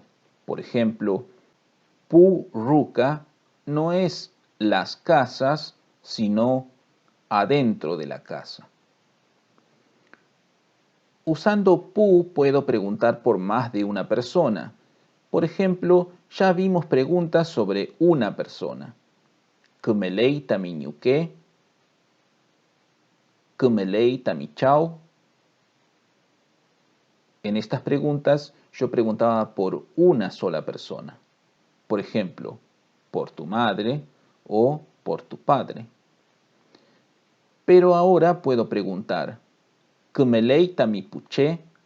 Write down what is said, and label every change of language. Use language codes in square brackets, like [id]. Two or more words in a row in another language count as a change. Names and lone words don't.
[es] Por ejemplo, [arn] pu ruca [es] no es las casas, sino adentro de la casa. Usando pu puedo preguntar por más de una persona. Por ejemplo, ya vimos preguntas sobre una persona. [arn] Kumelei tamiñuque, kumelei tamichau. [es] En estas preguntas yo preguntaba por una sola persona. Por ejemplo, por tu madre o por tu padre. Pero ahora puedo preguntar, [arn] ¿Kumelei tamipuché?